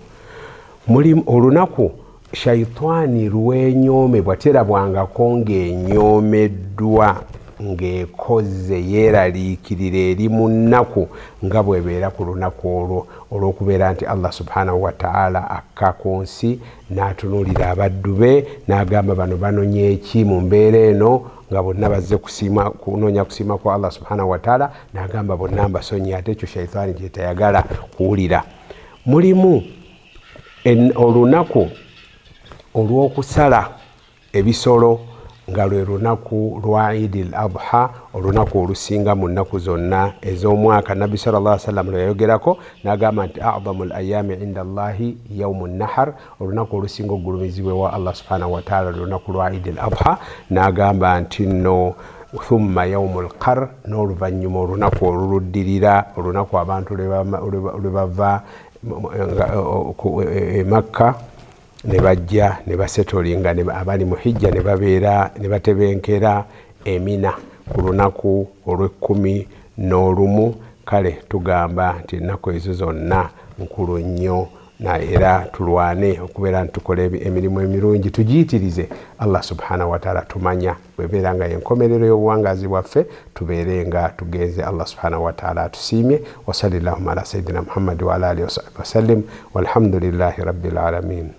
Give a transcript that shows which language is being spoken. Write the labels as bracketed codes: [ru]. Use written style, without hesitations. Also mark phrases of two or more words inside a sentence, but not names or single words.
[lg] Muli olunaku shaitani lwenyoomebwa terabwangako ng'enyoomeddwa ng'ekoze yeeraliikirira eri mu nnaku nga bw'ebeera ku lunaku olwo olw'okubeera nti Allah [ar] سبحانه وتعالى [lg] akka ku nsi n'atunuulira abaddu be n'agamba bano banonye eki mu mbeera eno nga bonna bazze kunoonya kusiima kwa Allah [ar] سبحانه وتعالى, [lg] n'agamba bonna mbasonyi, ate ekyo shaitani kye tayagala kuwulira. Mulimu olunaku olw'okusala ebisolo nga lwe lunaku lwa Eid al-Adha, olunaku olusinga mu nnaku zonna ez'omwaka. [ar] Nabbi صلى الله عليه وسلم [lg] lwe yayogerako n'agamba nti [ar] أعظم الأيام عند الله يوم النحر, [lg] olunaku olusinga ogulumizibwa wa Allah [ar] سبحانه وتعالى [lg] lunaku lwa Eid al-Adha, n'agamba nti nno [ar] ثم يوم القر, [lg] n'oluvannyuma olunaku oluluddirira, olunaku abantu lwe bava e Makka ne bajja ne basetolinga abali mu hijja ne babeera ne batebenkera Emina ku lunaku olw'11. Kale tugamba nti ennaku ezo zonna nkulu nnyo era tulwane okubeera nti tukola emirimu emirungi, tugiyitirize. Allah [ar] سبحانه وتعالى [lg] tumanya bwebeera nga yenkomerero y'obuwangazi bwaffe tubeere nga tugenze Allah [ar] سبحانه وتعالى [lg] atusiimye. [ar] وصلى الله على سيدنا محمد وعلى آله وسلم والحمد لله رب العالمين.